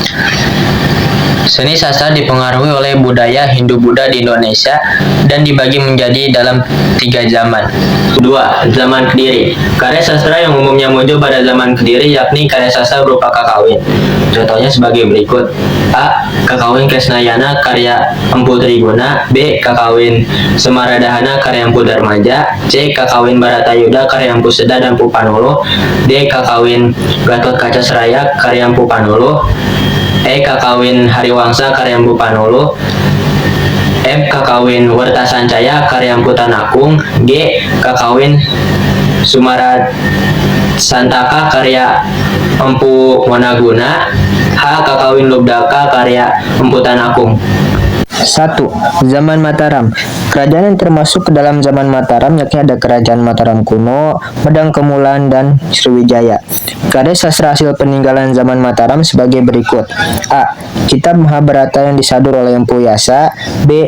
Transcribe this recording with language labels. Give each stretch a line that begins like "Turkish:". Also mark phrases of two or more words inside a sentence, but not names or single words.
Indonesian: Seni sastra dipengaruhi oleh budaya Hindu-Buddha di Indonesia dan dibagi menjadi dalam 3 zaman. 2. Zaman Kediri. Karya sastra yang umumnya muncul pada zaman Kediri yakni karya sastra berupa kakawin. Contohnya sebagai berikut. A. Kakawin Kresnayana karya Empu Triguna. B. Kakawin Semaradahana karya Empu Darmaja. C. Kakawin Baratayuda karya Empu Seda dan Empu Panuluh. D. Kakawin Gatot Kaca Seraya karya Empu Panuluh. E. Kakawin Hariwangsa karya Empu Panuluh. F. Kakawin Wertasancaya karya Empu Tanakung. G. Kakawin Sumarad Santaka karya Empu Wanaguna. H. Kakawin Lubdaka karya Empu Tanakung. 1. Zaman Mataram. Kerajaan yang termasuk ke dalam zaman Mataram yakni ada Kerajaan Mataram kuno, Medang Kemulan, dan Sriwijaya. Karya sastra hasil peninggalan zaman Mataram sebagai berikut. A. Kitab Mahabharata yang disadur oleh Empu Yasa. B.